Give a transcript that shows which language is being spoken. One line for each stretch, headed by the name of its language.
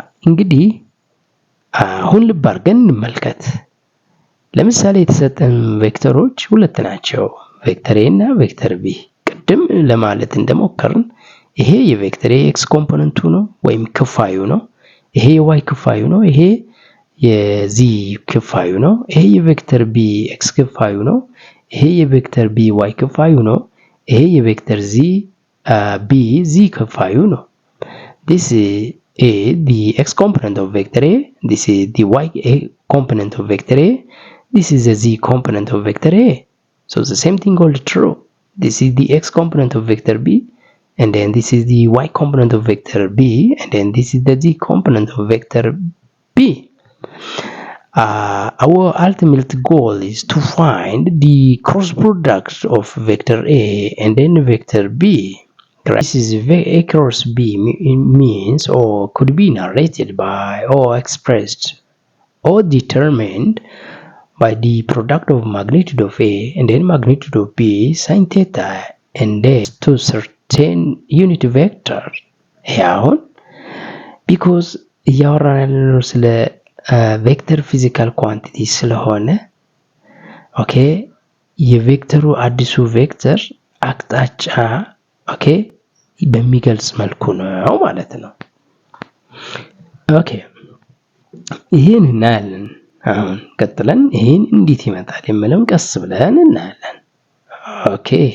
Amharic: እንግዲህ አሁን ልብ አድርገን እንመልከት። ለምሳሌ የተሰጠን ቬክተሮች ሁለት ናቸው፣ ቬክተር ኤ እና ቬክተር ቢ። ቅድም ለማለት እንደሞከርን ይሄ የቬክተር ኤ ኤክስ ኮምፖነንቱ ነው ወይም ክፋዩ ነው። ይሄ የዋይ ክፋዩ ነው። ይሄ የዚ ክፋዩ ነው። ይሄ የቬክተር ቢ ኤክስ ክፋዩ ነው። ይሄ የቬክተር ቢ ዋይ ክፋዩ ነው። ይሄ የቬክተር ዚ ቢ ዚ ክፋዩ ነው።
English: this is the x component of vector A, this is the y component of vector A, this is the z component of vector A. So the same thing holds true. This is the x component of vector B, and then this is the y component of vector B, and then this is the z component of vector B. Our ultimate goal is to find the cross product of vector A and then vector B. This is A cross B means or could be narrated by or expressed or determined by the product of magnitude of A and then magnitude of B sin theta and then to certain unit vector. Here, because
Amharic: ያወራነው ስለ ቬክተር ፊዚካል ኳንቲቲ ስለሆነ ኦኬ የቬክተሩ አዲሱ ቬክተር አቅጣጫ ኦኬ በሚገልጽ መልኩ ነው ማለት ነው። ኦኬ ይሄን እናያለን። አሁን ቀጥለን ይሄን እንዴት ይመጣል የሚለውን ቀስ ብለን እናያለን። ኦኬ